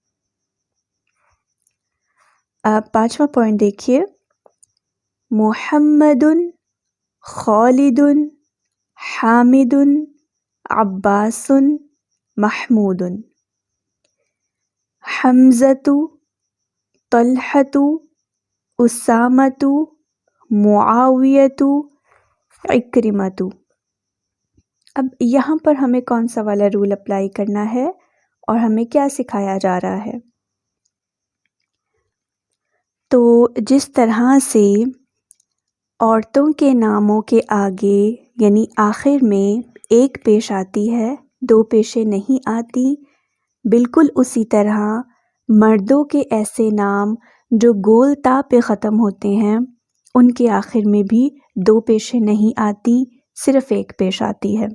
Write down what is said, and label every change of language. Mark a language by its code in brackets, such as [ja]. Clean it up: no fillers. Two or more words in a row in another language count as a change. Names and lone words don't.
[ur] اب پانچواں پوائنٹ دیکھیے محمد، خالد، حامد، عباس، محمود. حمزۃ، طلحۃ، اسامۃ، معاویۃ، عکرمۃ. اب یہاں پر ہمیں کون سا والا [en] rule apply [ur] کرنا ہے اور ہمیں کیا سکھایا جا رہا ہے؟ تو جس طرح سے عورتوں کے ناموں کے آگے یعنی آخر میں ایک پیش آتی ہے، دو پیشیں نہیں آتی، بالکل اسی طرح مردوں کے ایسے نام جو گول تا پہ ختم ہوتے ہیں ان کے آخر میں بھی دو پیشیں نہیں آتی، صرف ایک پیش آتی ہے.